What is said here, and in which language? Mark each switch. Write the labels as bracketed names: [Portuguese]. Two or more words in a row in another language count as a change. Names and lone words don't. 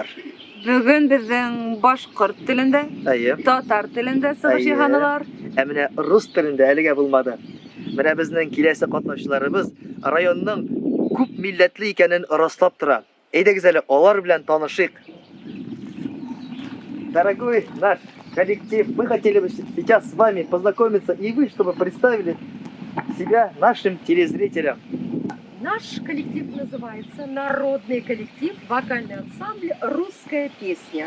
[Tatar] Бүген безнең башкорт телендә, Әйе. татар телендә сыгыш Әйе. яһаналар. Ә менә рус телендә әлегә булмады. Менә безнең киләсе катнашчыларыбыз районның күп милләтле икәнен раслап тора. Әйдәгез әле алар белән танышыйк. [Russian] Дорогой наш коллектив, мы хотели бы сейчас с вами познакомиться и вы, чтобы представили себя нашим телезрителям. Наш коллектив называется «Народный коллектив, вокальный ансамбль «Русская песня».